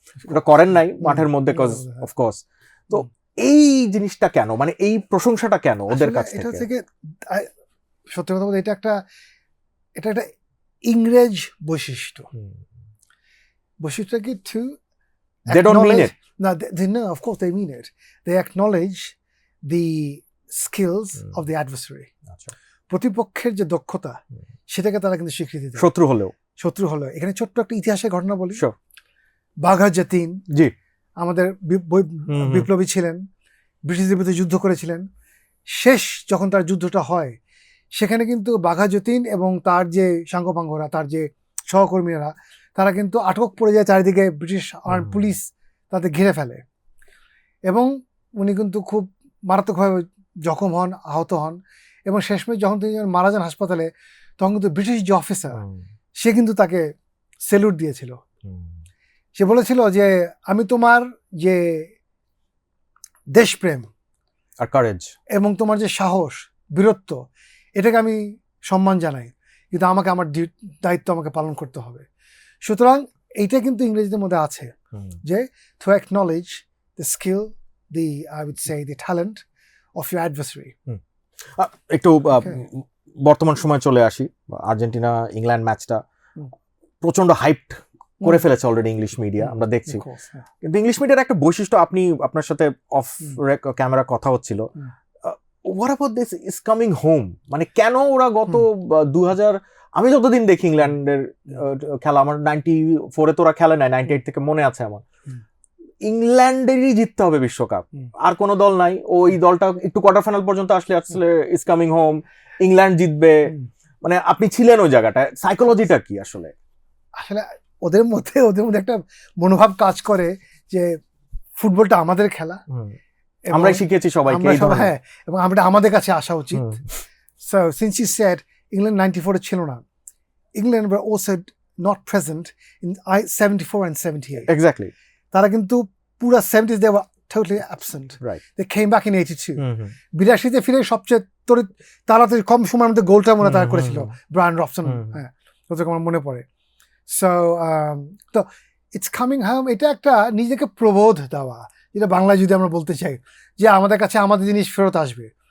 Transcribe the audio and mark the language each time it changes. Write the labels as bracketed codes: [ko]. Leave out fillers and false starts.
[bn] ওটা করেন নাই মাঠের মধ্যে, অফকোর্স। তো এই জিনিসটা কেন, মানে এই প্রশংসাটা কেন ওদের কাছ থেকে? সত্যি কথা বলতে এটা একটা ইংরেজ বৈশিষ্ট্য কি two [en] they don't mean it. No, of course they mean it. They acknowledge the skills of the adversary. [bn] প্রতিপক্ষের যে দক্ষতা সেটাকে তারা কিন্তু স্বীকৃতি দেয়, শত্রু হলেও। এখানে ছোট্ট একটা ইতিহাসের ঘটনা বলি। বাঘা যতীন জি আমাদের বিপ্লবী ছিলেন, ব্রিটিশদের বিরুদ্ধে যুদ্ধ করেছিলেন। শেষ যখন তার যুদ্ধটা হয়, সেখানে কিন্তু বাঘা যতীন এবং তার যে সাঙ্গপাঙ্গরা, তার যে সহকর্মীরা, তারা কিন্তু আটক পড়ে যায়, চারিদিকে ব্রিটিশ পুলিশ তাদের ঘিরে ফেলে, এবং উনি কিন্তু খুব মারাত্মকভাবে জখম হন, আহত হন, এবং শেষমেশ যখন তিনি মারা যান হাসপাতালে, তখন কিন্তু ব্রিটিশ যে অফিসার, সে কিন্তু তাকে স্যালুট দিয়েছিল। সে বলেছিল যে আমি তোমার যে দেশপ্রেম আর কারেজ এবং তোমার যে সাহস, বীরত্ব, এটাকে আমি সম্মান জানাই, কিন্তু আমাকে আমার দায়িত্ব আমাকে পালন করতে হবে। সুতরাং এইটা কিন্তু ইংরেজিদের মধ্যে আছে, যে [en] to acknowledge the skill, I would say the talent of your adversary. [bn] একটু বর্তমান সময় চলে আসি। আর্জেন্টিনা ইংল্যান্ড ম্যাচটা প্রচন্ড হাইপড করে ফেলেছে অলরেডি ইংলিশ মিডিয়া, আমরা দেখছি। কিন্তু ইংলিশ মিডিয়ার একটা বৈশিষ্ট্য, আপনার সাথে অফ ক্যামেরা কথা হচ্ছিল, [en] what about this is coming home, [bn] মানে কেন ওরা গত 2000, আমি যতদিন দেখি ইংল্যান্ডের খেলা, আমার 94-এ তোরা খেলে নাই, 98 থেকে মনে আছে আমার, ইংল্যান্ডেরই জিততে হবে বিশ্বকাপ, আর কোন দল নাই। ওই দলটা একটু কোয়ার্টার ফাইনাল পর্যন্ত আসলে [en] is coming home, [bn] ইংল্যান্ড জিতবে, মানে আপনি ছিলেন ওই জায়গাটায়, সাইকোলজিটা কি আসলে? ওদের মধ্যে একটা মনোভাব কাজ করে যে ফুটবলটা আমাদের খেলা, আমরাই শিখেছি সবাইকে, হ্যাঁ, এবং আমাদের কাছে আসা উচিত। [en] So since you said England 94 [bn] ছিল না, [en] England were also not present in 74 and 78. Exactly. [bn] তারা কিন্তু পুরো [en] 70s they were totally absent. Right. They came back in 82. [bn] 82-তে ফিরে সবচেয়ে তাড়াতাড়ি কম সময়ের মধ্যে গোলটা মনে তারা করেছিল, ব্রায়ান রবসন, হ্যাঁ, যতটুকু আমার মনে পড়ে। So তো [en] it's coming home, [bn] এটা একটা নিজেকে প্রবোধ দেওয়া, যেটা বাংলায় যদি আমরা বলতে চাই, যে আমাদের কাছে আমাদের জিনিস ফেরত আসবে।